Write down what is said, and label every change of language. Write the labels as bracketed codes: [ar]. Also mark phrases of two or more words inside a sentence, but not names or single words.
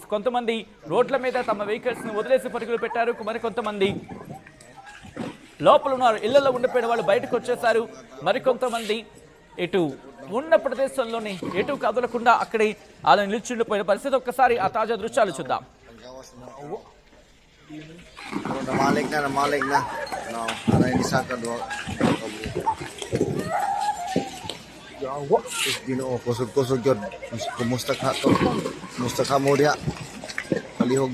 [te] కొంతమంది రోడ్ల మీద తమ వెహికల్స్ని వదిలేసి పరుగులు పెట్టారు. మరికొంతమంది లోపల ఉన్నారు, ఇళ్లలో ఉండిపోయిన వాళ్ళు బయటకు వచ్చేసారు. మరికొంతమంది ఇటు ఉన్న ప్రదేశంలోని ఎటు కదలకుండా అక్కడే అలా నిల్చుండిపోయిన పరిస్థితి. ఒక్కసారి ఆ తాజా దృశ్యాలు చూద్దాం. [ceb] Kusog-kusog yun. Kumusta ka to? Kumusta ka mo diya? Palihog.